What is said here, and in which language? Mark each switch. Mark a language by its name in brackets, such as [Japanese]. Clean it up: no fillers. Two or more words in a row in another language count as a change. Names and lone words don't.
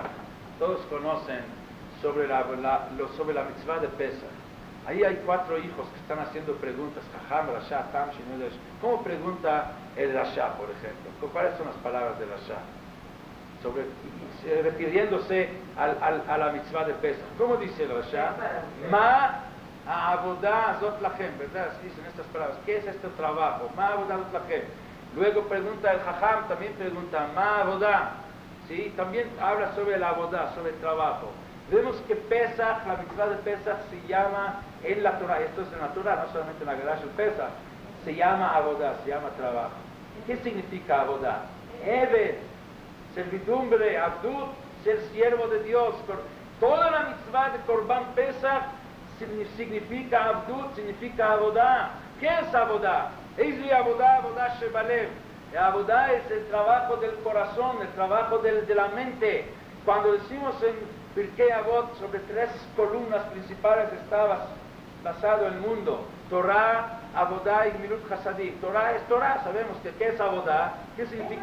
[Spanish] Todos conocen sobre la mitzvah de Pesach. Ahí hay 4 hijos que están haciendo preguntas. Jajam, Rasha, Tam, Shinudesh. ¿Cómo pregunta el Rasha, por ejemplo? ¿Cuáles son las palabras de Rasha? Refiriéndose a la mitzvah de Pesach. ¿Cómo dice el Rasha? [Hebrew] מה העבודה הזאת לכם, [Spanish] ¿verdad? Dicen estas palabras. ¿Qué es este trabajo? [Hebrew] מה העבודה הזאת לכם. [Spanish] Luego pregunta el Jajam, también pregunta [Hebrew] מה עבודה. [Spanish] ¿Sí? También habla sobre la avodah, sobre el trabajo. Vemos que Pesach, la mitzvah de Pesach se llama en la Torah, esto es en la Torah, no solamente en la Gadash el Pesach, se llama avodah, se llama trabajo. ¿Qué significa avodah? Eved, servidumbre, abdut, ser siervo de Dios. Toda la mitzvah de Corban Pesach significa abdut, significa avodah. ¿Qué es avodah? Es [Hebrew] עבודה שבלב. [Spanish] Avodah es el trabajo del corazón, el trabajo de la mente. Cuando decimos en Pirkei Avot, sobre 3 columnas principales estaba basado el mundo: Torah, Avodah y [Hebrew] גמילות חסדים. [Spanish] Torah es Torah, sabemos que ¿qué es Avodah? ¿Qué significa?